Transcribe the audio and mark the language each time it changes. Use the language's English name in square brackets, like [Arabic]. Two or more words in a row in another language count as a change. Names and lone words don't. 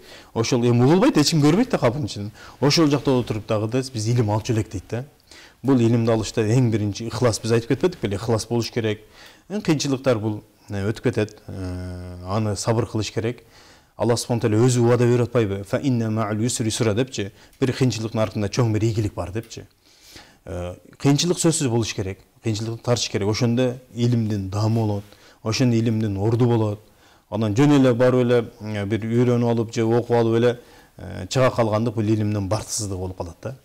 [Kyrgyz] Ошол эми угулбайт, эч ким көрбөйт да кабырдын ичинен. Ошол жакта отуруп дагы биз илим алчу элек дейт да. Бул илимди алышта эң биринчи ихлас, биз айтып кетпедик беле, ихлас болуш керек. Кыйынчылыктар бул өтүп кетет. Аны сабыр кылыш керек. [Arabic] الله سبحانه تعالى [Kyrgyz] өзү убада берип атпайбы? [Arabic] فإن مع العسر يسرا депчи. [Kyrgyz] Бир кыйынчылыктын артында чоң бир ийгилик бар депчи. Кыйынчылык сөзсүз болуш керек. Кыйынчылыкты тартыш керек. Ошондо илимдин дамы болот. Ошондо илимдин орду болот. Анан жөн эле барып эле бир үйрөнүп алып же окуп алып эле чыга калгандык бул илимдин бартысыздыгы болуп калат да.